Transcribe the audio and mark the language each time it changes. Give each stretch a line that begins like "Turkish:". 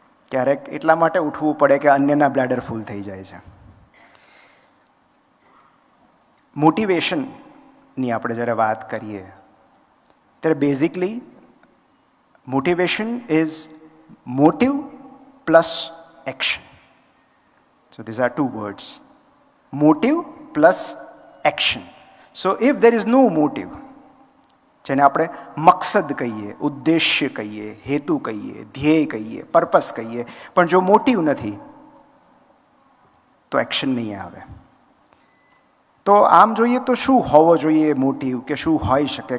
Gujarati: ક્યારેક એટલા માટે ઉઠવું પડે કે અન્યના બ્લેડર ફૂલ થઈ જાય છે. મોટિવેશનની આપણે જ્યારે વાત કરીએ ત્યારે
English: Basically motivation is motive plus action. So these are two words, motive plus action. So if there is no motive,
Gujarati: જેને આપણે મકસદ કહીએ, ઉદ્દેશ્ય કહીએ, હેતુ કહીએ, ધ્યેય કહીએ, પર્પસ કહીએ, પણ જો મોટિવ નથી તો એક્શન નહીં આવે. તો આમ જોઈએ તો શું હોવો જોઈએ મોટિવ, કે શું હોઈ શકે?